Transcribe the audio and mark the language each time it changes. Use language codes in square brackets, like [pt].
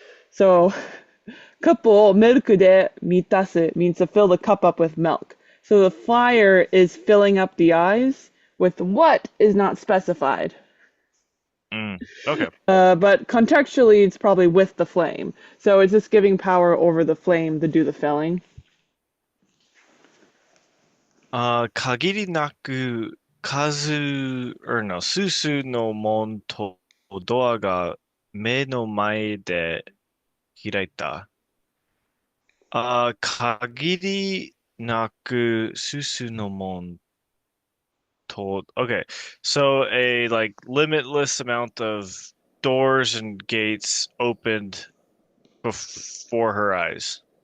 [en] So [ja] カップをミルクで満たす [en] means to fill the cup up with milk. So the fire is filling up the eyes with what is not specified. Mm. Okay. But contextually, it's probably with the flame. So it's just giving power over the flame to do the filling. [ja] 限りなくスースーの門とドアが目の前で開いた。限りなくスースーの門と、okay. [en] So a like limitless amount of doors and gates opened before her eyes.